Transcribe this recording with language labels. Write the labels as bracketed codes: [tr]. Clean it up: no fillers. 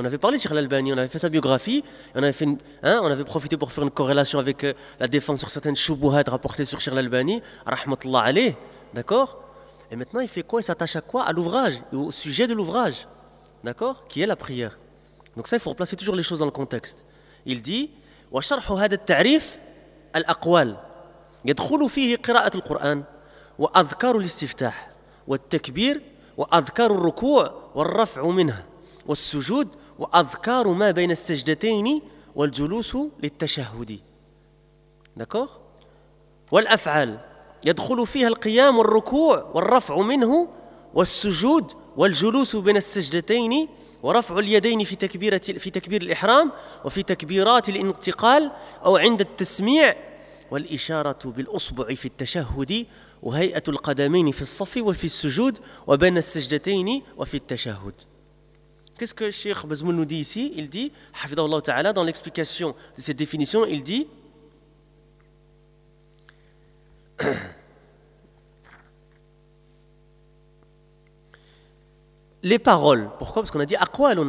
[fr] On avait parlé de Cheikh Al-Albani, on avait fait sa biographie, on avait profité pour faire une corrélation avec la défense sur certaines choubouhades rapportées sur Cheikh Al-Albani, rahmatullah alayh, d'accord? Et maintenant, il fait quoi? Il s'attache à quoi? À l'ouvrage, au sujet de l'ouvrage, d'accord? Qui est la prière. Donc ça, il faut replacer toujours les choses dans le contexte. Il dit, [ar] « Wa sharhu hada al-ta'rif al-aqwal, yadkhulu fihi qira'at al-Qur'an, wa adhkaru al-istiftah, wa al-takbir » وأذكار الركوع والرفع منها والسجود وأذكار ما بين السجدتين والجلوس للتشهد d'accord والأفعال يدخل فيها القيام والركوع والرفع منه والسجود والجلوس بين السجدتين ورفع اليدين في تكبير الإحرام وفي تكبيرات الانتقال أو عند التسميع والإشارة بالأصبع في التشهد وهيئة القدمين في الصف وفي السجود وبين السجدتين وفي التشهد. [fr] Qu'est-ce que Cheikh Bazmoul nous dit ici? Il dit, [ar] حفظه الله تعالى, [fr] dans l'explication de cette définition, il dit, les paroles. Pourquoi? Parce qu'on a dit aqwalun.